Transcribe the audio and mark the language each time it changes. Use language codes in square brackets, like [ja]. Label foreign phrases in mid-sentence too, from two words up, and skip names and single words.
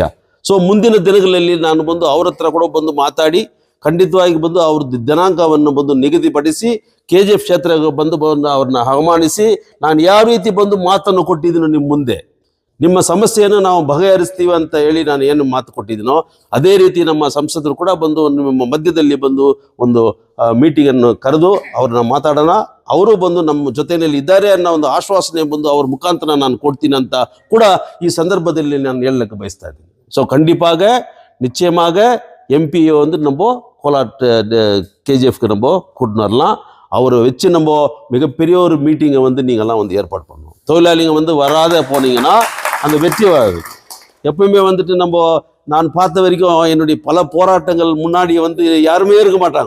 [kn] ಸೊ ಮುಂದಿನ ದಿನಗಳಲ್ಲಿ ನಾನು ಬಂದು ಅವ್ರ ಹತ್ರ ಕೂಡ ಬಂದು ಮಾತಾಡಿ ಖಂಡಿತವಾಗಿ ಬಂದು ಅವ್ರದ್ದು ದಿನಾಂಕವನ್ನು ಬಂದು ನಿಗದಿಪಡಿಸಿ KGF ಕ್ಷೇತ್ರಕ್ಕೆ ಬಂದು ಅವ್ರನ್ನ ಆಹ್ವಾನಿಸಿ ನಾನು ಯಾವ ರೀತಿ ಬಂದು ಮಾತನ್ನು ಕೊಟ್ಟಿದ್ದೀನೋ ನಿಮ್ಮ ಮುಂದೆ, ನಿಮ್ಮ ಸಮಸ್ಯೆಯನ್ನು ನಾವು ಬಗೆಹರಿಸ್ತೀವಿ ಅಂತ ಹೇಳಿ ನಾನು ಏನು ಮಾತು ಕೊಟ್ಟಿದ್ದೀನೋ ಅದೇ ರೀತಿ ನಮ್ಮ ಸಂಸದರು ಕೂಡ ಬಂದು ನಿಮ್ಮ ಮಧ್ಯದಲ್ಲಿ ಬಂದು ಒಂದು ಮೀಟಿಂಗನ್ನು ಕರೆದು ಅವ್ರನ್ನ ಮಾತಾಡೋಣ. ಅವರು ಬಂದು ನಮ್ಮ ಜೊತೆಯಲ್ಲಿ ಇದ್ದಾರೆ ಅನ್ನೋ ಒಂದು ಆಶ್ವಾಸನೆ ಬಂದು ಅವ್ರ ಮುಖಾಂತರ ನಾನು ಕೊಡ್ತೀನಿ ಅಂತ ಕೂಡ ಈ ಸಂದರ್ಭದಲ್ಲಿ ನಾನು ಹೇಳಲಿಕ್ಕೆ ಬಯಸ್ತಾ ಇದ್ದೀನಿ. [ta] ஸோ கண்டிப்பாக நிச்சயமாக MP வந்து நம்ம கோலார் KGFக்கு நம்ம கூட்டின்னு வரலாம். அவரை வச்சு நம்ம மிகப்பெரிய ஒரு மீட்டிங்கை வந்து நீங்கள்லாம் வந்து ஏற்பாடு பண்ணணும். தொழிலாளிங்க வந்து வராத போனீங்கன்னா அந்த வெற்றி வராது. எப்பவுமே வந்துட்டு நான் பார்த்த வரைக்கும் என்னுடைய பல போராட்டங்கள் முன்னாடி வந்து யாருமே இருக்க மாட்டாங்க.